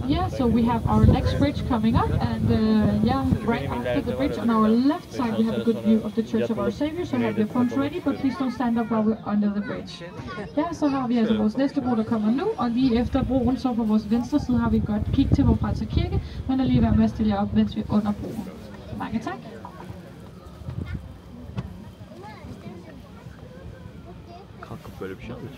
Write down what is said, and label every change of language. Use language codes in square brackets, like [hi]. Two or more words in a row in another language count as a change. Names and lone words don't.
[en] so we have our next bridge coming up, and yeah, right after the bridge on our left side we have a good view of the Church of Our Savior, so have your phones ready, but please don't stand up while we're under the bridge. [da] Ja, så har vi altså vores næste bro, der kommer nu, og lige efter broen, så på vores venstre side har vi et godt kig til Vor Frelser Kirke, men er lige ved med at stille jer op, mens vi er under broen. Mange tak. [tr] Kalkıp böyle bir şey alıyor.